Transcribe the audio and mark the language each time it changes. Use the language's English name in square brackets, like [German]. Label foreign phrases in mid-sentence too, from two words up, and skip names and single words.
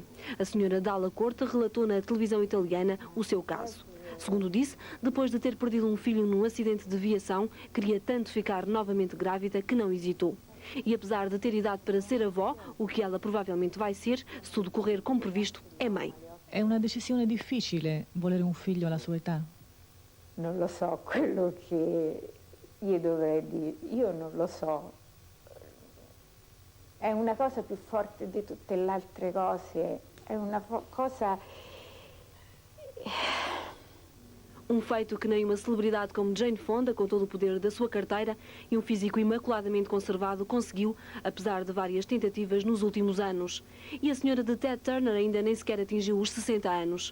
[Portuguese] A senhora Dalla Corte relatou na televisão italiana o seu caso. Segundo disse, depois de ter perdido um filho num acidente de viação, queria tanto ficar novamente grávida que não hesitou. E apesar de ter idade para ser avó, o que ela provavelmente vai ser, se tudo correr como previsto, é mãe. [Italian] È una decisione difficile volere un figlio alla sua età? Non lo so, quello che io dovrei dire, io non lo so. È una cosa più forte di tutte le altre cose, è una cosa... [Portuguese] Um feito que nem uma celebridade como Jane Fonda, com todo o poder da sua carteira e um físico imaculadamente conservado, conseguiu, apesar de várias tentativas nos últimos anos. E a senhora de Ted Turner ainda nem sequer atingiu os 60 anos.